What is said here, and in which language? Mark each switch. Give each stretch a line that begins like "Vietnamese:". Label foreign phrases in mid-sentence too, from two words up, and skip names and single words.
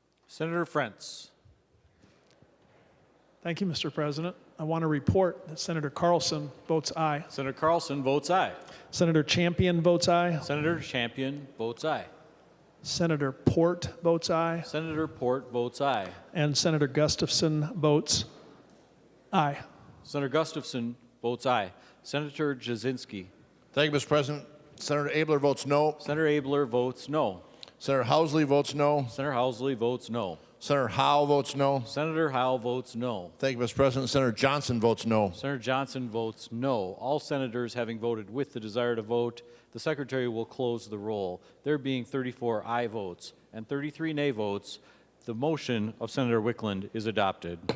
English: Senator Frentz. Thank you, Mr. President. I want to report that Senator Carlson votes aye. Senator Carlson votes aye. Senator Champion votes aye. Senator Champion votes aye. Senator Port votes aye. Senator Port votes aye. And Senator Gustafson votes aye. Senator Gustafson votes aye. Senator Jasinski. Thank you, Mr. President. Senator Abler votes no. Senator Abler votes no. Senator Housley votes no. Senator Housley votes no. Senator Howe votes no. Senator Howe votes no. Thank you, Mr. President. Senator Johnson votes no. Senator Johnson votes no. All senators having voted with the desire to vote, the Secretary will close the roll. There being 34 aye votes and 33 nay votes, the motion of Senator Wiklund is adopted.